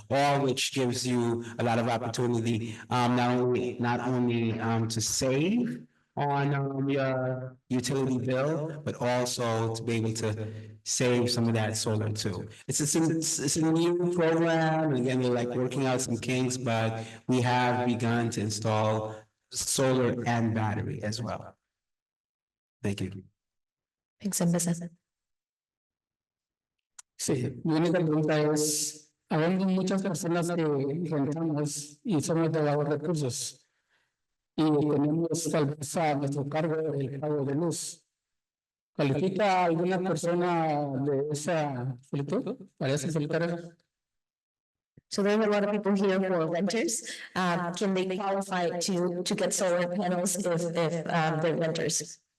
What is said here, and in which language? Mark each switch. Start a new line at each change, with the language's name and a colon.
English: All which gives you a lot of opportunity, not only to save on your utility bill, but also to be able to save some of that solar too. It's a new program, and again, we're like working out some kinks, but we have begun to install solar and battery as well. Thank you. Thanks, Ambassador.
Spanish: Sí, mi única pregunta es, habiendo muchas personas que rentamos y somos de bajos recursos y tenemos tal vez a nuestro cargo el pago de luz, ¿califica alguna persona de esa solicitud para esa solitaria?
English: So there are a lot of people here who are renters. Can they qualify to get solar panels if they're renters?